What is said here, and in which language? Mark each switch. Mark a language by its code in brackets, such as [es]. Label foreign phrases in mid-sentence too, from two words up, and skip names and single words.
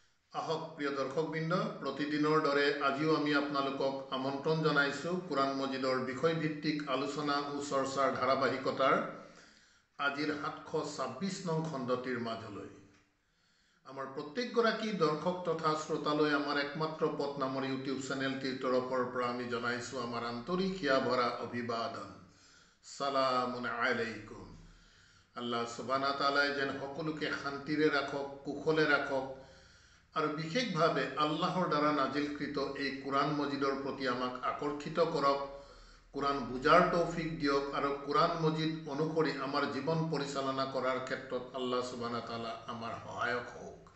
[as] আহক প্ৰিয় দৰ্শকবৃন্দ, প্ৰতিদিনৰ দৰে আজিও আমি আপোনালোকক আমন্ত্ৰণ জনাইছোঁ কোৰাণ মজিদৰ বিষয়ভিত্তিক আলোচনা ও চৰ্চাৰ ধাৰাবাহিকতাৰ আজিৰ 726 নং খণ্ডটিৰ মাজলৈ। আমাৰ প্ৰত্যেকগৰাকী দৰ্শক তথা শ্ৰোতালৈ আমাৰ একমাত্ৰ পথ নামৰ ইউটিউব চেনেলটিৰ তৰফৰ পৰা আমি জনাইছোঁ আমাৰ আন্তৰিক হিয়া ভৰা অভিবাদন। [ar] سلام عليكم. الله سبحانه وتعالى [as] যেন সকলোকে শান্তিৰে ৰাখক, কুশলে ৰাখক আৰু বিশেষভাৱে আল্লাহৰ দ্বাৰা নাজিলকৃত এই কোৰাণ মজিদৰ প্ৰতি আমাক আকৰ্ষিত কৰক, কোৰাণ বুজাৰ তৌফিক দিয়ক আৰু কোৰাণ মজিদ অনুসৰি আমাৰ জীৱন পৰিচালনা কৰাৰ ক্ষেত্ৰত [ar] الله سبحانه وتعالى [as] আমাৰ সহায়ক হওক।